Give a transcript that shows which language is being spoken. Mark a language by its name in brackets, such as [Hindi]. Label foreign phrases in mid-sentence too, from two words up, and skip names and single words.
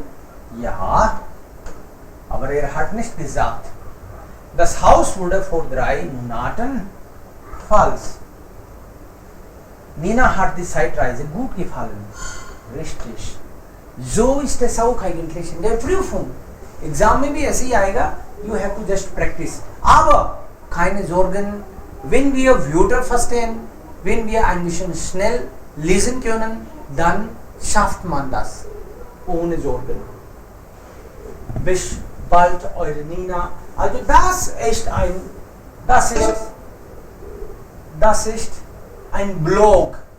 [German] Ja, aber er hat nicht gesagt. Das Haus wurde vor 3 Monaten. Falsch. Nina hat die Zeitreise gut gefallen. Richtig. So ist es auch eigentlich in der Prüfung. [Hindi] Exam में भी ऐसे ही आएगा. [English] You have to just practice. [German] Aber keine Sorgen, wenn wir Wörter verstehen, wenn wir ein bisschen schnell lesen können, dann schafft man das. Ohne Sorgen. Bis bald, eure Nina. Also das ist ein Blog.